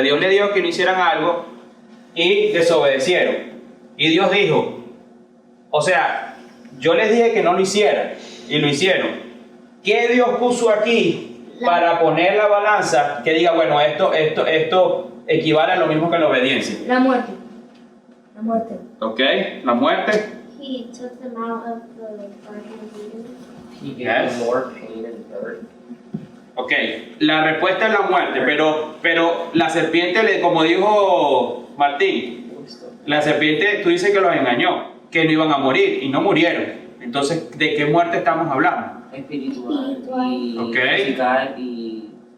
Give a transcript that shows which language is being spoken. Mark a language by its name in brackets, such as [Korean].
[Spanish] Dios le dijo que no hicieran algo y desobedecieron. Y Dios dijo, o sea, yo les dije que no lo hicieran y lo hicieron. ¿Qué Dios puso aquí para poner la balanza que diga, bueno, esto equivale a lo mismo que la obediencia? La muerte. Ok, la muerte. [English] He took them out of the Garden of Eden. He gave them more pain and hurt. [Spanish] Ok, la respuesta es la muerte, pero la serpiente, como dijo Martín, la serpiente, tú dices que los engañó, que no iban a morir y no murieron. Entonces, ¿de qué muerte estamos hablando? Espiritual y [English] Okay. [Spanish] musical y